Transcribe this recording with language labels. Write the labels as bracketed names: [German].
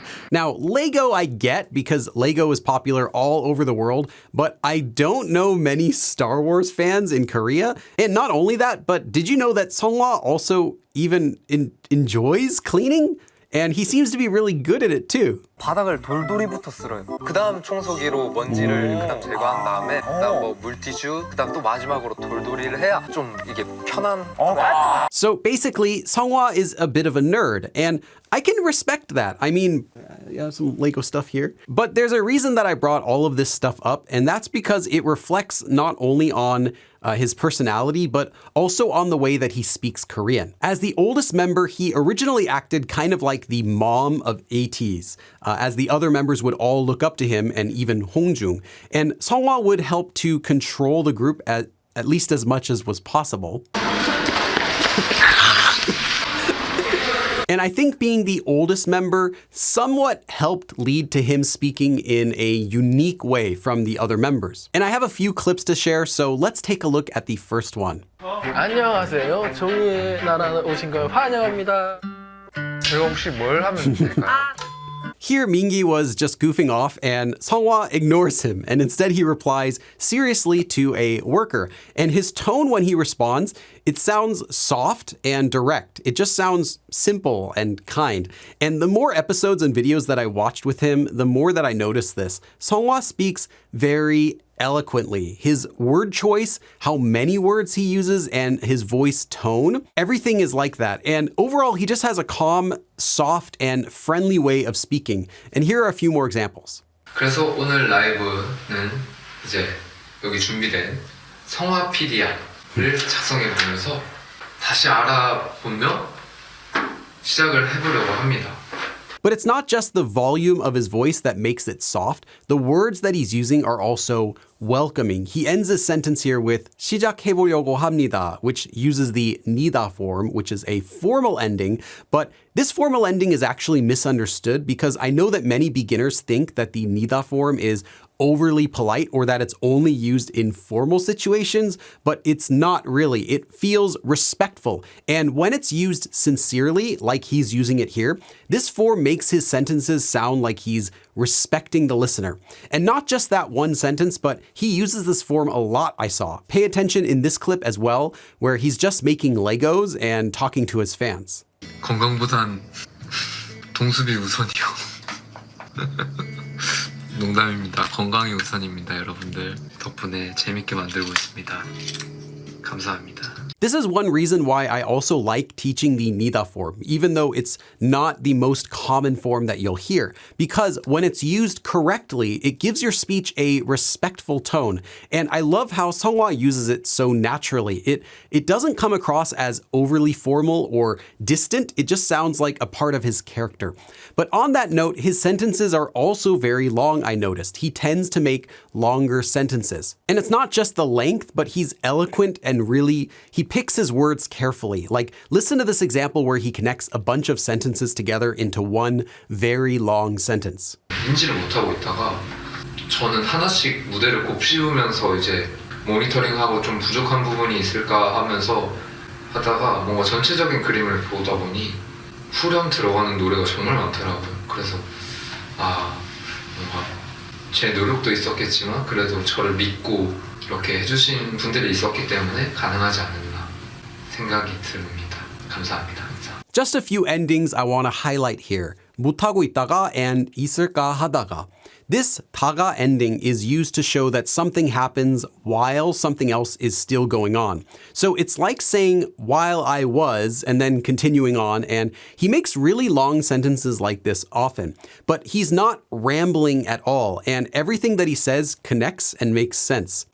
[English] Now, Lego I get because Lego is popular all over the world, but I don't know many Star Wars fans in Korea. And not only that, but did you know that Seonghwa also even enjoys cleaning? And he seems to be really good at it too. [Korean] 바닥을 돌돌이부터 쓸어요. 그다음 청소기로 먼지를 그다음 제거한 다음에 그다음 뭐 물티슈 그다음 또 마지막으로 돌돌이를 해야 좀 이게 편한. [English] So basically, Seonghwa is a bit of a nerd, and I can respect that. I mean, you have some Lego stuff here. But there's a reason that I brought all of this stuff up, and that's because it reflects not only on his personality, but also on the way that he speaks Korean. As the oldest member, he originally acted kind of like the mom of ATEEZ, as the other members would all look up to him and even Hongjung. And Seonghwa would help to control the group at least as much as was possible. And I think being the oldest member somewhat helped lead to him speaking in a unique way from the other members. And I have a few clips to share, so let's take a look at the first one. [Korean] 안녕하세요. 종이의 나라 오신 걸 환영합니다. 제가 혹시 뭘 하면 될까요? [English] Here, Mingi was just goofing off, and Seonghwa ignores him, and instead he replies seriously to a worker. And his tone when he responds, it sounds soft and direct. It just sounds simple and kind. And the more episodes and videos that I watched with him, the more that I noticed this. Seonghwa speaks very eloquently. His word choice, how many words he uses, and his voice tone, everything is like that. And overall, he just has a calm, soft, and friendly way of speaking. And here are a few more examples. [Korean] 그래서 오늘 라이브는 이제 여기 준비된 성화 PDR을 작성해 보면서 다시 알아보며 시작을 해보려고 합니다. [English] But it's not just the volume of his voice that makes it soft. The words that he's using are also welcoming. He ends his sentence here with [Korean] 시작해보려고 합니다, [English] which uses the 니다 form, which is a formal ending, but this formal ending is actually misunderstood because I know that many beginners think that the 니다 form is overly polite or that it's only used in formal situations, but it's not really. It feels respectful. And when it's used sincerely, like he's using it here, this form makes his sentences sound like he's respecting the listener. And not just that one sentence, but he uses this form a lot, I saw. Pay attention in this clip as well, where he's just making Legos and talking to his fans. [Korean] 건강보단 동수비 우선이요. 농담입니다. 건강이 우선입니다, 여러분들. 덕분에 재밌게 만들고 있습니다. 감사합니다. [English] This is one reason why I also like teaching the 니다 form, even though it's not the most common form that you'll hear, because when it's used correctly, it gives your speech a respectful tone. And I love how Seonghwa uses it so naturally. It doesn't come across as overly formal or distant. It just sounds like a part of his character. But on that note, his sentences are also very long, I noticed. He tends to make longer sentences. And it's not just the length, but he's eloquent and really, he picks his words carefully. Like, listen to this example where he connects a bunch of sentences together into one very long sentence. [Korean] 인지를 못하고 있다가 저는 하나씩 무대를 곱씹으면서 이제 모니터링하고 좀 부족한 부분이 있을까 하면서 하다가 뭔가 전체적인 그림을 보다 보니 후렴 들어가는 노래가 정말 많더라고요. 그래서 뭔가 제 노력도 있었겠지만 그래도 저를 믿고 이렇게 해주신 분들이 있었기 때문에 가능하지 않았나 생각이 듭니다. 감사합니다. 항상. [English] Just a few endings I want to highlight here. [Korean] 못하고 있다가 and 있을까 하다가. [English] This 다가 ending is used to show that something happens while something else is still going on. So it's like saying while I was and then continuing on, and he makes really long sentences like this often. But he's not rambling at all, and everything that he says connects and makes sense.